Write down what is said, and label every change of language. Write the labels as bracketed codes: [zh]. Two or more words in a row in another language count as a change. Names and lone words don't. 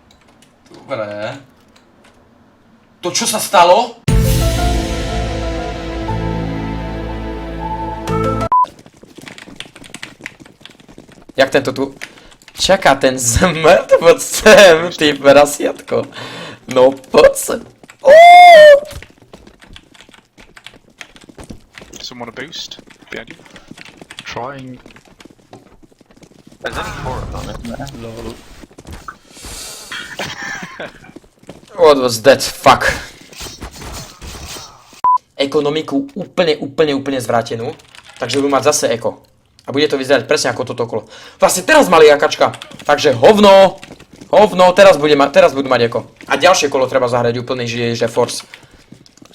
[sk] Dobre. To čo sa stalo? Jak tento tu čaká ten zmrt, poď sem, ty prasiatko. No poď sem. [en] Someone a boost behind you. Trying. There's only 4 of them, isn't there? Lol. What was that fuck? [sk] Ekonomiku úplne zvrátenú, takže budú mať zase eko. A bude to vyzerať presne ako toto kolo. Vlastne teraz mali akačka, takže hovno, teraz budú mať eko. A ďalšie kolo treba zahrať úplný, že force.